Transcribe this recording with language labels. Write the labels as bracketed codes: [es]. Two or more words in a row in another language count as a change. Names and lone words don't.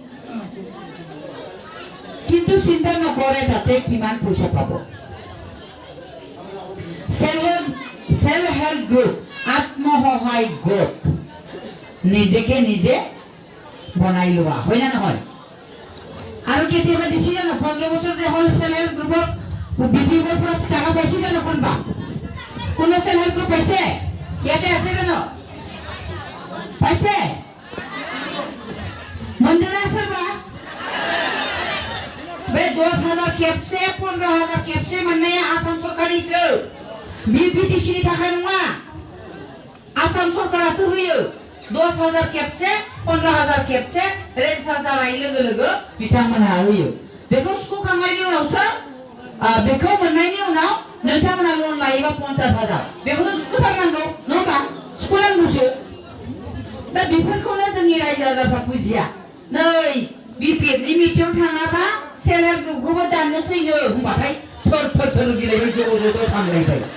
[as] কিন্তু চিন্তা নকৰে তাতে কিমান পইচা পাব [en] self help group [as] আত্মসহায়ক গোট নিজেকে নিজে বনাই লোৱা হয় না নহয় আৰু কেতিয়াবা দিছি জানো 15 বছৰ যে হ'ল সেল্ফ হেল্প গ্ৰুপত বিপিএফৰ পৰা টাকা পাইছে জানো কোনবা কোন [en] self help group [as] পাইছে ইয়াতে আছে জানো পাইছে মন্দিৰ আছে বা [brx] बे 10,000 खेबसे 15,000 खेबसे मोननाया आसाम सरकारिसो बिटिसिनि थाखाय नङा आसाम सरकारासो होयो 10,000 खेबसे 15,000 खेबसे रेजिस्टार जानाय लोगो लोगो बिथांमोनहा होयो बेखौ सुख'खांनायनि उनावसो बेखौ मोननायनि उनाव नोंथांमोना लन लायोबा 50,000 बेखौनो सुख'थारनांगौ नङा होमबा सुख'नांगौसो दा बेफोरखौनो जोंनि रायजो राजाफ्रा बुजिया नै बिपिएफनि मिटिंआव थाङाबा [en] self help [brx] ग्रुपखौबो दाननोसैनो होनबाथाय थर थर थर गिलायबाय ज' ज' थांलायबाय